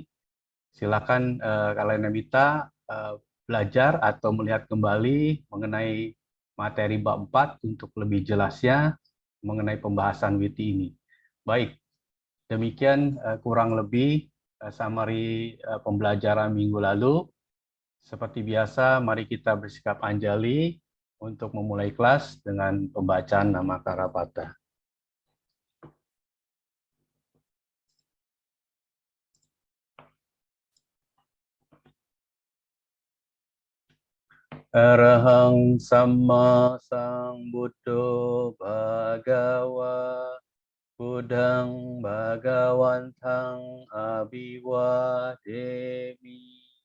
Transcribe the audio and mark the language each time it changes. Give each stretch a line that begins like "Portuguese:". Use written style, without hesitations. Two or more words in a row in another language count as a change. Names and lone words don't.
Indonesian: Silakan kalian yang minta belajar atau melihat kembali mengenai materi bab 4 untuk lebih jelasnya mengenai pembahasan witi ini. Baik, demikian kurang lebih summary pembelajaran minggu lalu. Seperti biasa, mari kita bersikap anjali untuk memulai kelas dengan pembacaan nama Karapata.
Pali: Arahang Samma Sambuddho Bhagawa Buddhang Bhagawantang Abhiwademi.